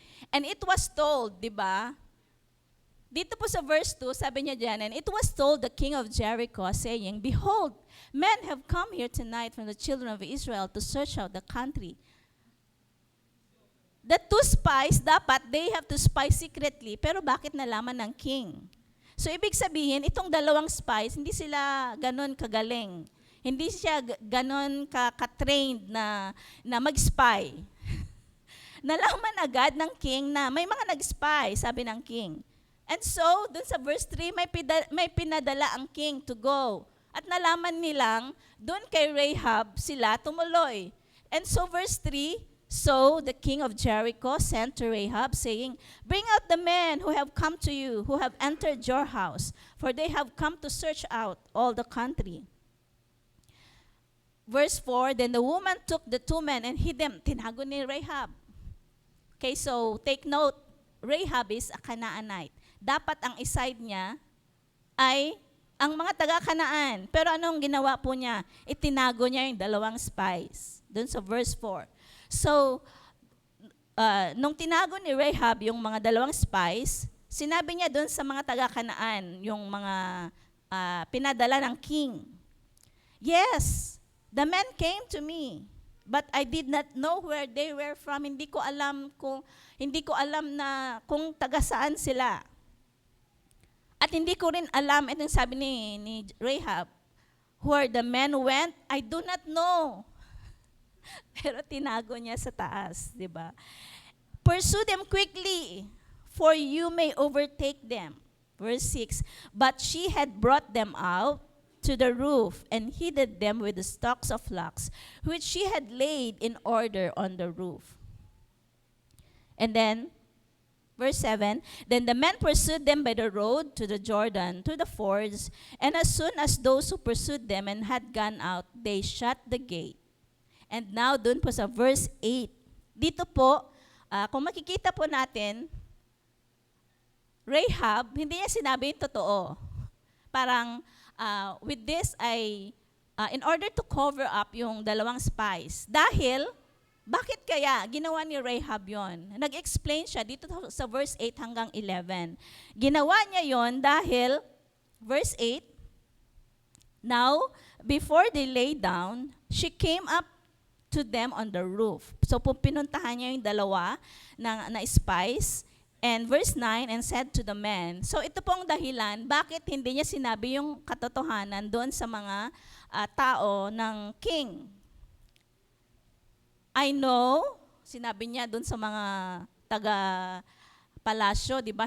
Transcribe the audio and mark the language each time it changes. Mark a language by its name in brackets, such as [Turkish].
[English] And it was told, [Filipino] di ba? Dito po sa verse 2, sabi niya dyan, [English] and it was told the king of Jericho, saying, Behold, men have come here tonight from the children of Israel to search out the country. The 2 spies, [Filipino] dapat, [English] they have to spy secretly. [Filipino] Pero bakit nalaman ng king? So, ibig sabihin, itong 2 spies, hindi sila ganon kagaling. Hindi siya ganon ka-trained na mag-spy. Nalaman agad ng king na may mga nag-spy, sabi ng king. [English] And so, [Filipino] dun sa verse 3, may pinadala ang king [English] to go. [Filipino] At nalaman nilang, dun kay Rahab, sila tumuloy. [English] And so, verse 3, So the king of Jericho sent to Rahab, saying, Bring out the men who have come to you, who have entered your house, for they have come to search out all the country. Verse 4, Then the woman took the 2 men and hid them. [Filipino] Tinago ni Rahab. [English] Okay, so take note, Rahab is a Canaanite. [Filipino] Dapat ang iside niya ay ang mga taga-Kanaan. Pero anong ginawa po niya? Itinago niya yung 2 spies. Doon sa verse 4. So, nung tinago ni Rahab yung mga 2 spies, sinabi niya doon sa mga taga-Kanaan, yung mga pinadala ng king, [English] Yes, the men came to me, but I did not know where they were from. [Filipino] Hindi ko alam na kung taga saan sila. At hindi ko rin alam, itong sabi ni Rahab, [English] where the men went, I do not know. [Filipino] Pero tinago niya sa taas, di ba? [English] Pursue them quickly, for you may overtake them. Verse 6, But she had brought them out to the roof and hidden them with the stalks of flax, which she had laid in order on the roof. And then, verse 7, Then the men pursued them by the road to the Jordan, to the fords, and as soon as those who pursued them and had gone out, they shut the gate. And now, [Filipino] dun po sa verse 8, dito po, kung makikita po natin, Rahab, hindi niya sinabi yung totoo. Parang, [English] with this, in order to cover up [Filipino] yung 2 spies, dahil, bakit kaya ginawa ni Rahab yon? Nag-explain siya dito sa verse 8 hanggang 11. Ginawa niya yon dahil, [English] verse 8, Now, before they lay down, she came up to them on the roof. [Filipino] So, pinuntahan niya yung 2 na spies. [English] And verse 9, and said to the men. [Filipino] So, ito pong dahilan, bakit hindi niya sinabi yung katotohanan doon sa mga tao ng king. [English] I know, [Filipino] sinabi niya doon sa mga taga-palasyo, di ba?